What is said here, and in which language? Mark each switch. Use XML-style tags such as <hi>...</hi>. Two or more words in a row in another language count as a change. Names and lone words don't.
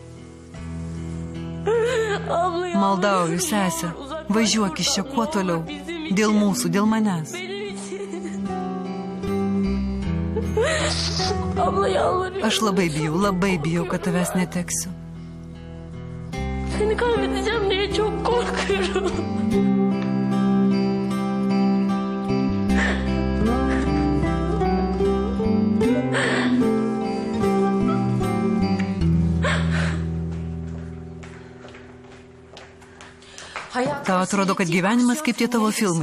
<lt>Maldauju, sesė, važiuok iš čia kuo toliau. Dėl mūsų, dėl manęs. Aš labai bijau, kad tavęs neteksiu.</lt> <tr>Seni kaybedeceğim diye çok korkuyorum.</tr> <lt>Tau atrodo, kad gyvenimas kaip tie tavo filmai.</lt>